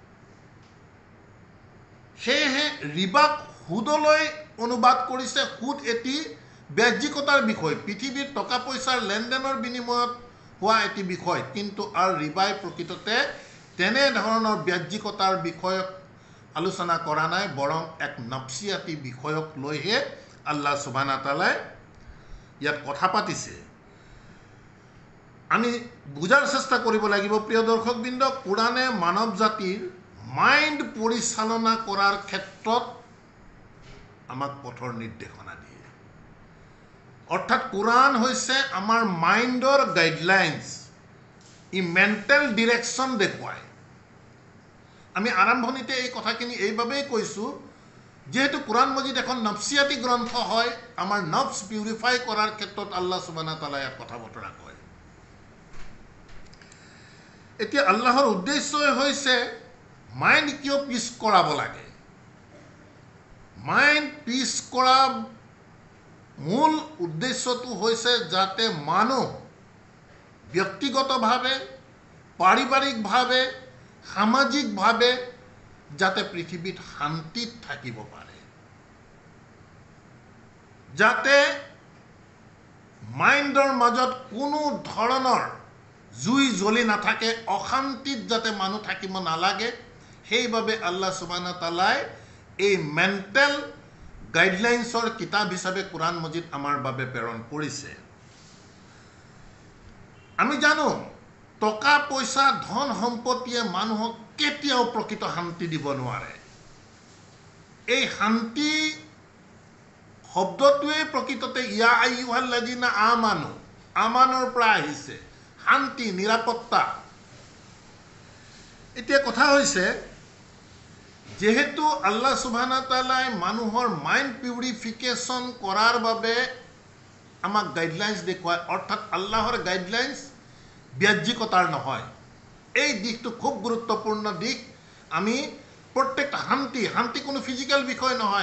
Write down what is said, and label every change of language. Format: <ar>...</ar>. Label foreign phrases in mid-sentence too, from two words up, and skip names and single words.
<as>সেয়েহে ৰিবাক সুদলৈ অনুবাদ কৰিছে সুদ এটি ব্যাজ্যিকতাৰ বিষয় পৃথিৱীৰ টকা পইচাৰ লেনদেনৰ বিনিময়ত হোৱা এটি বিষয় কিন্তু আৰু ৰিবাই প্ৰকৃততে তেনে ধৰণৰ ব্যাজ্যিকতাৰ বিষয়ক আলোচনা কৰা নাই বৰং এক নফসিয়াতি বিষয়ক লৈহে</as> <ar>الله سبحانه وتعالى</ar> <as>ইয়াত কথা পাতিছে আমি বুজাৰ চেষ্টা কৰিব লাগিব প্ৰিয় দৰ্শকবৃন্দ কোরআনে মানৱ জাতিৰ মাইণ্ড পৰিচালনা কৰাৰ ক্ষেত্ৰত আমাক পথৰ নিৰ্দেশনা দিয়ে অৰ্থাৎ কোরআন হৈছে আমাৰ মাইণ্ডৰ গাইডলাইন্স ই</as> <en>mental direction</en> <as>দেখুৱায় আমি আৰম্ভণিতে এই কথাখিনি এইভাবেই কৈছোঁ যেহেতু কোরআন মজিদ এখন নফসিয়াতি গ্ৰন্থ হয় আমাৰ নফস পিউৰিফাই কৰাৰ ক্ষেত্ৰত</as> <ar>الله سبحانه وتعالى</ar> <as>ইয়াত কথা বতৰা কয় এতিয়া আল্লাহৰ উদ্দেশ্যই হৈছে মাইণ্ড কিয় পিছ কৰাব লাগে</as> <en>mind peace</en> <as>কৰা মূল উদ্দেশ্যটো হৈছে যাতে মানুহ ব্যক্তিগতভাৱে পাৰিবাৰিকভাৱে সামাজিকভাৱে যাতে পৃথিৱীত শান্তিত থাকিব পাৰে যাতে মাইণ্ডৰ মাজত কোনো ধৰণৰ জুই জ্বলি নাথাকে অশান্তিত যাতে মানুহ থাকিব নালাগে সেইভাবে</as> <ar>الله سبحانه وتعالى</ar> <as>এই</as> <en>mental guidelines</en> <as>কিতাপ হিচাপে কোরআন মজিদ আমাৰ বাবে প্ৰেৰণ কৰিছে আমি জানো টকা পইচা ধন সম্পত্তিয়ে মানুহক কেতিয়াও প্ৰকৃত শান্তি দিব নোৱাৰে এই শান্তি শব্দটোৱে প্ৰকৃততে</as> <ar>يا أيها الذين آمنوا</ar> <as>আমানৰ পৰা আহিছে শান্তি নিৰাপত্তা এতিয়া কথা হৈছে যেহেতু</as> <ar>الله سبحانه وتعالى</ar> <as>মানুহৰ</as> <en>mind purification</en> <as>কৰাৰ বাবে আমাক গাইডলাইন্স দেখুৱায় অৰ্থাৎ আল্লাহৰ গাইডলাইন্স ব্যাজ্যিকতাৰ নহয় এই দিশটো খুব গুৰুত্বপূৰ্ণ দিশ আমি প্ৰত্যেকটা শান্তি কোনো ফিজিক্যাল বিষয় নহয়</as>